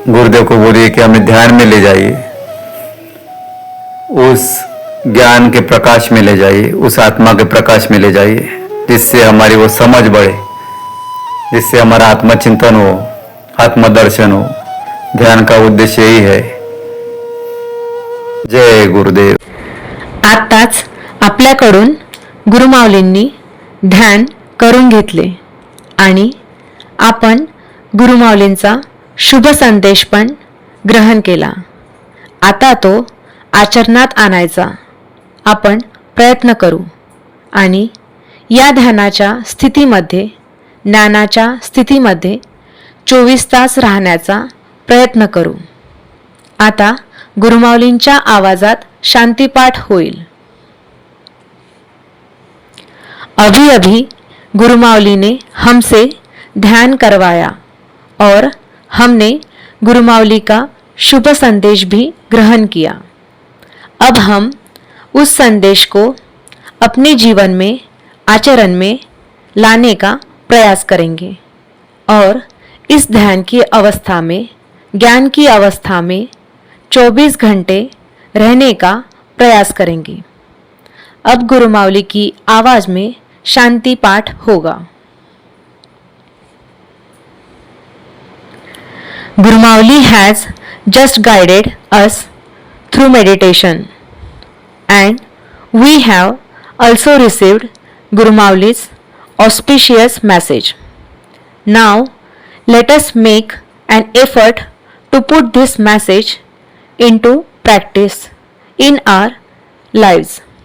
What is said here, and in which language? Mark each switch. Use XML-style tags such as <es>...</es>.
<hi>गुरुदेव को बोलिए कि हमें ध्यान में ले जाइए, उस ज्ञान के प्रकाश में ले जाइए, उस आत्मा के प्रकाश में ले जाइए, जिससे हमारी वो समझ बढ़े, जिससे हमारा आत्मचिंतन हो, आत्मदर्शन हो। ध्यान का उद्देश्य यही है। जय गुरुदेव।</hi> <mr>आत्ताच आपल्याकडून गुरुमाऊलींनी ध्यान करून घेतले आणि आपण गुरुमाऊलींचा शुभ संदेश पण ग्रहण केला। आता तो आचरणात आणायचा आपण प्रयत्न करू आणि या ध्यानाच्या स्थितीमध्ये, ज्ञानाच्या स्थितीमध्ये 24 तास राहण्याचा प्रयत्न करू। आता गुरुमाऊलींच्या आवाजात शांतिपाठ होईल।</mr> <hi>अभी अभी गुरुमाऊली ने हमसे ध्यान करवाया और हमने गुरुमाऊली का शुभ संदेश भी ग्रहण किया। अब हम उस संदेश को अपने जीवन में, आचरण में लाने का प्रयास करेंगे और इस ध्यान की अवस्था में, ज्ञान की अवस्था में 24 घंटे रहने का प्रयास करेंगे। अब गुरुमाऊली की आवाज में शांति पाठ होगा।</hi> <en>Gurumauli has just guided us through meditation, and we have also received Gurumauli's auspicious message. Now, let us make an effort to put this message into practice in our lives.</en>